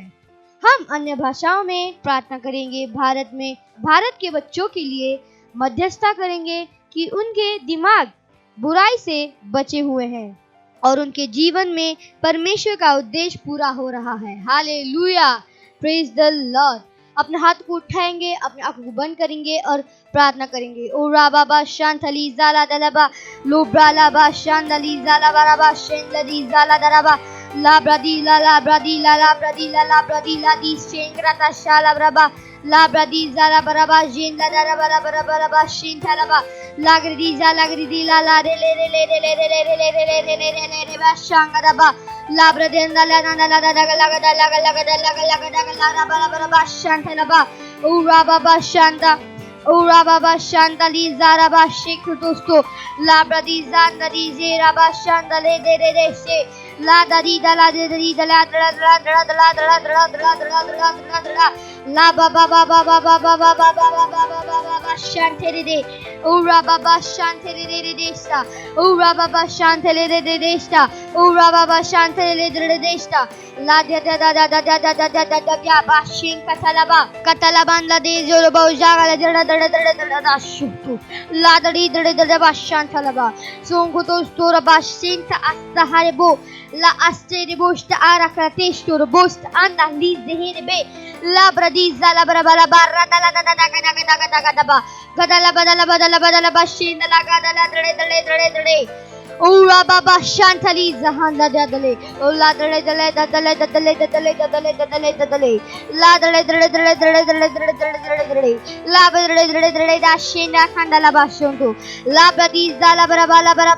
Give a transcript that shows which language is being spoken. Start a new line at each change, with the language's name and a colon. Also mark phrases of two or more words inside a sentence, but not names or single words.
Hindi: हम अन्य भाषाओं में प्रार्थना करेंगे। भारत के बच्चों के लिए मध्यस्थता करेंगे कि उनके दिमाग बुराई से बचे हुए हैं और उनके जीवन में परमेश्वर का उद्देश्य पूरा हो रहा है।
English: Hallelujah, praise the Lord.
Hindi: अपने हाथ को उठाएंगे, अपने आंखों को बंद करेंगे और प्रार्थना करेंगे। ओ राबाबा शांतली जाला दलबा लोब्रालाबा शांतली जाला बराबा शेंदली जाला दरबा ला ब्रदी ला ब्रदी ला ब्रदी ला ब्रदी ला दी शेंग्राता शाला बराबा ला ब्रदी जाला बराबा जेंदा दरबा बराबा शेंथलबा लागरी ला ला रे ले रे ले रे ले रे ले रे ले रे ले रे ले रे ले बा शांगरबा ला ब्रदेंदा ला ला ला ला बराबा शांथलबा ओ राबाबा शांता Ura baba shandali zara ba shekhu dosto la bradi zandali zera ba shandale de de she la dari dala de dari dala dala dala dala dala dala dala dala dala dala dala la baba baba baba baba baba baba shantere de ura baba shantere de de sta ura baba shantere de de sta ura baba shantere de de sta la da da da da da da da da da ya ba shin katalaban la de joro ba ujaga la da shutu la dadi dada bashantalaba songo to stora bashinta astaharebo la asterebo sta arakrateš to robost anda liz deherebe la bradiza la barabara barra dala daga gadala bashinda la gadala dade Ura baba shantali zahanda dadale ola dale la dale la dale da shinda khandala bashonto la badiza la bara